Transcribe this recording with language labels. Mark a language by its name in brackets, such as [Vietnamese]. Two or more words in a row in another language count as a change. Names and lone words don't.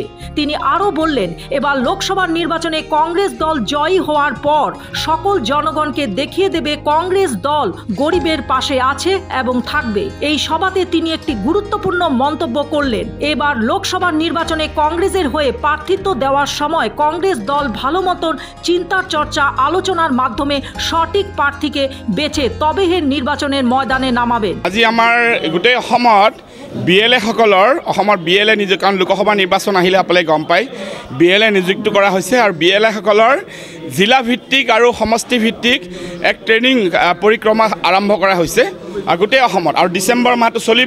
[Bangla] তিনি আরও বললেন, এবার লোকসভা নির্বাচনে কংগ্রেস দল জয়ী হওয়ার পর সকল জনগণকে দেখিয়ে দেবে কংগ্রেস দল গরিবের পাশে আছে এবং থাকবে। এই সভাতে তিনি একটি গুরুত্বপূর্ণ মন্তব্য করলেন, এবার লোকসভা নির্বাচনে কংগ্রেসের হয়ে প্রার্থিত্ব দেওয়ার সময় কংগ্রেস দল ভালো মতন চিন্তার চর্চা আলোচনার মাধ্যমে সঠিক প্রার্থীকে বেছে তবেহে নির্বাচনের ময়দানে নামাবে। [Assamese] আজি আমাৰ গোটেই অসমত অসমৰ BLA নিযুক্তি, কাৰণ লোকসভা নিৰ্বাচন আহিলে আপোনালোকে গম পায় BLA নিযুক্তি কৰা হৈছে আৰু BLA সকলৰ জিলা ভিত্তিক আৰু সমষ্টি ভিত্তিক এক ট্ৰেইনিং পৰিক্ৰমা আৰম্ভ কৰা হৈছে গোটেই অসমত, আৰু ডিচেম্বৰ মাহটো চলিব।